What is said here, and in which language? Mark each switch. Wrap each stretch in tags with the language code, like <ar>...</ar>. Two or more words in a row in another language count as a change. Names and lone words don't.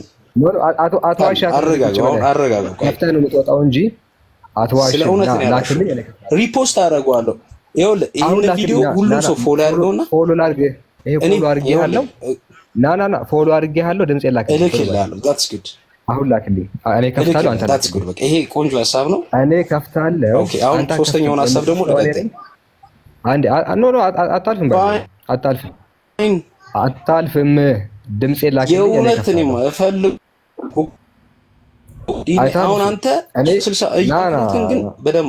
<am>አቶ ዋሻ አረጋጋ። ከፍተህ ነው የምትወጣው እንጂ አቶ ዋሻ ላክልኝ። ሪፖስት አደረገዋለሁ። ይኸውልህ ይሄን ቪዲዮ ሁሉም ሰው ፎሎ ያድርገውና ፎሎ ላድርግ። ይሄ ፎሎ አድርጌሃለሁ። ና ፎሎ አድርጌሃለሁ። ድምጼ ላክልኝ።</am> <en>እልክልሃለሁ። that's good</en> <am>አሁን ላክልኝ። እኔ ከፍታለሁ። አንተ</am> <en>that's good።</en> <am>በቃ ይሄ ቆንጆ ሀሳብ ነው። እኔ ከፍታለሁ። ኦኬ አሁን ሶስተኛውን ሀሳብ ደግሞ ልቀጥል። አንዴ ኖ አታልፍም። አታልፍም። ድምጼ ላክልኝ። የእውነት እኔማ እፈልግ አሁን አንተ 60 ግን በደንብ</am>